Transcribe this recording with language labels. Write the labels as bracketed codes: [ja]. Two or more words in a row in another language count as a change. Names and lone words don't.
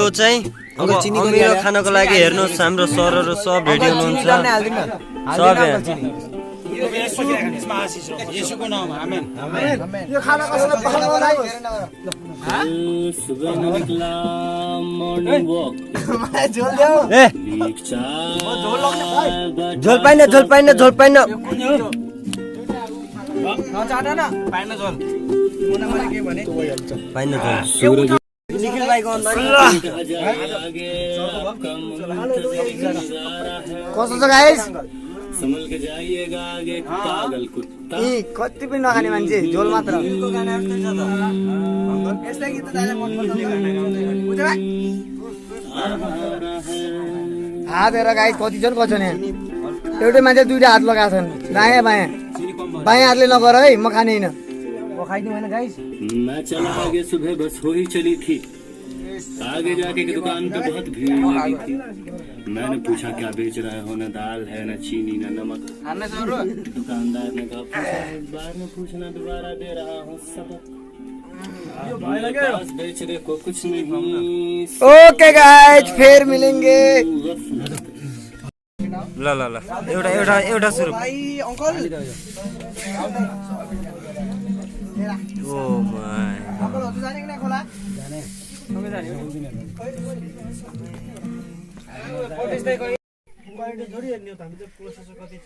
[ne] चाहिँ अब अमिलो खानको लागि हेर्नुहोस् हाम्रो सरहरू सब रेडी हुनुहुन्छ सब झोल पाइन निखिल भाइको कस्तो छ गाइस [hi] संभल के जाइएगा आगे पागल कुत्ता [ne] कति पनि नखाने मान्छे झोल मात्र हात हेर गाइस कति छन् कसो नि एउटै मान्छे दुईटा हात लगाएको छन् दायाँ बायाँ बायाँ हातले नगर है म खाने हैन [hi] मैं चला आगे सुबह बस हो ही चली थी आगे जाके एक दुकान पे बहुत भीड़ लगी थी। मैंने पूछा क्या बेच रहे हो, न दाल है न चीनी न नमक। दुकानदार ने कहा पूछा एक बार में पूछना दोबारा दे रहा हूँ सबक। मेरे पास बेचने को कुछ नहीं। [en] okay guys [hi] फिर मिलेंगे [ne] ल ल ल एउटा सुरु [en] oh my [ne] थोडी हेर्ने हो त हामी त प्रोसेसर कति छ